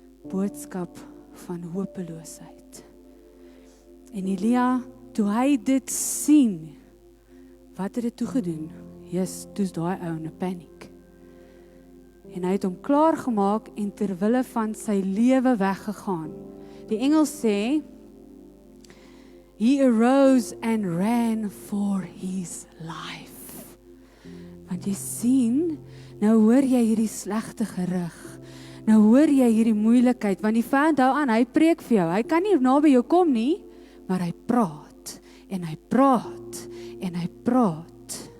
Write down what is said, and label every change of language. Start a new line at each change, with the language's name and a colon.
Afrikaans: Boodskap van hopeloosheid. En Elia, toe hy dit sien, wat het dit toegedoen? Jesus, toe's daai ou in 'n paniek. En hy het hom klaar gemaak en terwille van sy lewe weggegaan.
English: Die Engels sê, he arose and ran for his life.
Afrikaans: Want jy sien, nou hoor jy hierdie slegte gerug. Nou hoor jy hierdie moeilikheid, want die vyand hou aan, hy preek vir jou. Hy kan nie naby jou kom nie, maar hy praat, en hy praat, en hy praat.